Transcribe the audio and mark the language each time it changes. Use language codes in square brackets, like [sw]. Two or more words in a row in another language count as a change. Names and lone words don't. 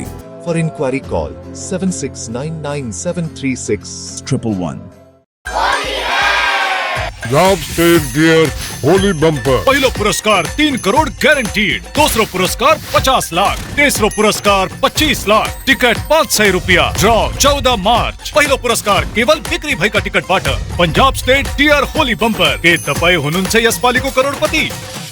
[en] for inquiry call 7699736111. [ne] पंजाब स्टेट डियर होली बम्पर। पहिलो पुरस्कार 3 करोड़ गारंटीड, दूसरो पुरस्कार 50 लाख, तेसरो पुरस्कार 25 लाख, टिकट 500 रुपया। ड्रॉ 14 मार्च। पहिलो पुरस्कार केवल बिक्री भएका टिकटबाट। पंजाब स्टेट डियर होली बम्पर के तपाई हुनुहुन्छ यसपालिको करोडपति।